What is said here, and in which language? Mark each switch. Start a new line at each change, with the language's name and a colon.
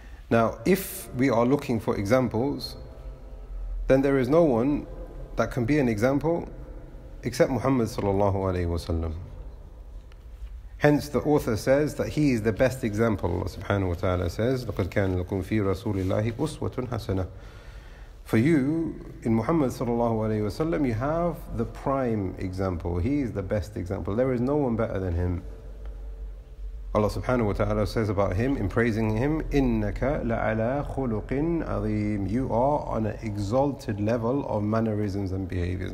English: Now, if we are looking for examples, then there is no one that can be an example except Muhammad sallallahu alayhi wa sallam. Hence the author says that he is the best example. Allah subhanahu wa ta'ala says,
Arabic: لَقَدْ كَانَ لَكُمْ فِي رَسُولِ اللَّهِ أُسْوَةٌ حَسَنَةٌ.
English: For you, in Muhammad sallallahu alayhi wa sallam, you have the prime example. He is the best example. There is no one better than him. Allah subhanahu wa ta'ala says about him, in praising him,
Arabic: إِنَّكَ لَعَلَىٰ خُلُقٍ عَظِيمٍ.
English: You are on an exalted level of mannerisms and behaviors.